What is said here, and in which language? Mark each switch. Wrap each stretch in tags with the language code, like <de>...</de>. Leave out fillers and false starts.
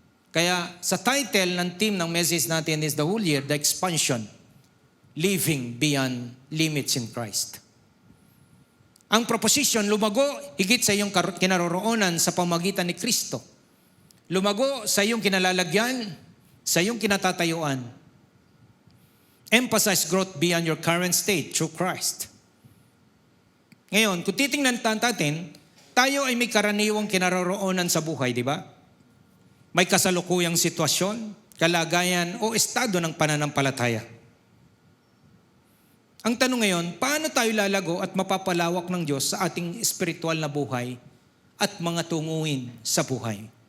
<tl>Kaya sa title ng team ng message natin</tl> <en>is the whole year, the expansion. Living beyond limits in Christ.</en> <tl>Ang proposition, lumago higit sa iyong kinaroroonan sa pamagitan ni Kristo. Lumago sa iyong kinalalagyan, sa iyong kinatatayuan.</tl> <en>Emphasize growth beyond your current state through Christ.</en> <tl>Ngayon, kung titingnan natin, tayo ay may karaniwang kinaroroonan sa buhay, di ba? May kasalukuyang sitwasyon, kalagayan o estado ng pananampalataya. Ang tanong ngayon, paano tayo lalago at mapapalawak ng Diyos sa ating espiritual na buhay at mga tunguin sa buhay?</tl>